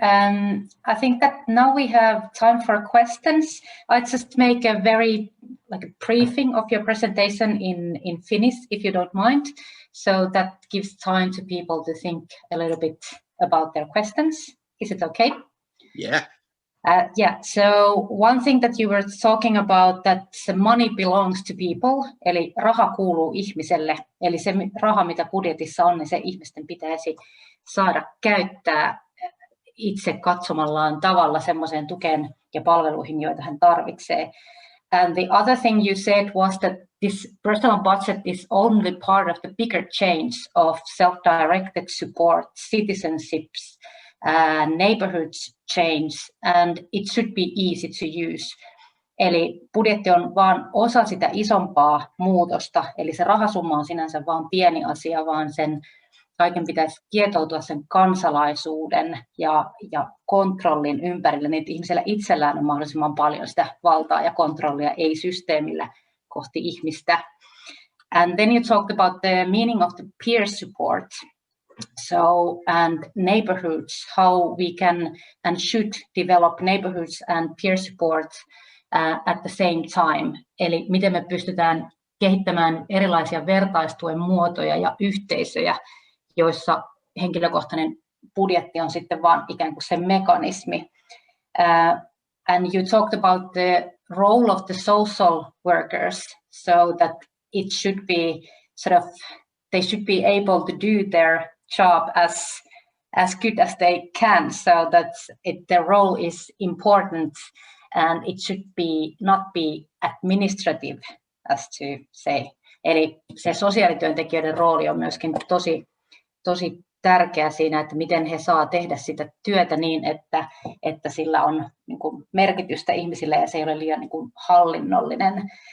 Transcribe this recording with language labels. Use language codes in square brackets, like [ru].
[en] I think that now we have time for questions. I just make a very a briefing of your presentation in Finnish, if you don't mind. So that gives time to people to think a little bit about their questions. Is it okay? Yeah. Yeah, so one thing that you were talking about, that money belongs to people, [fi] eli raha kuuluu ihmiselle, eli se raha, mitä budjetissa on, niin se ihmisten pitäisi saada käyttää itse katsomallaan tavalla semmoiseen tukeen ja palveluihin, joita hän tarvitsee. [en] And the other thing you said was that this personal budget is only part of the bigger change of self-directed support, citizenships, neighborhood change, and it should be easy to use. [fi] Eli budjetti on vain osa sitä isompaa muutosta, eli se rahasumma on sinänsä vain pieni asia, vaan sen kaiken pitäisi kietoutua sen kansalaisuuden ja kontrollin ympärille, niin että ihmisellä itsellään on mahdollisimman paljon sitä valtaa ja kontrollia, ei systeemillä kohti ihmistä. [en] And then you talked about the meaning of the peer support. So, and neighborhoods, how we can and should develop neighborhoods and peer support at the same time. [fi] Eli miten me pystytään kehittämään erilaisia vertaistuen muotoja ja yhteisöjä, joissa henkilökohtainen budjetti on sitten vaan ikään kuin se mekanismi. [en] And you talked about the role of the social workers, so that it should be sort of, they should be able to do their job as good as they can, so that their role is important and it should be not be administrative, as to say. [fi] Eli se sosiaalityöntekijöiden rooli on myöskin tosi tärkeä siinä, että miten he saa tehdä sitä työtä niin, että sillä on niin kuin merkitystä ihmisille ja se ei ole liian niin kuin hallinnollinen.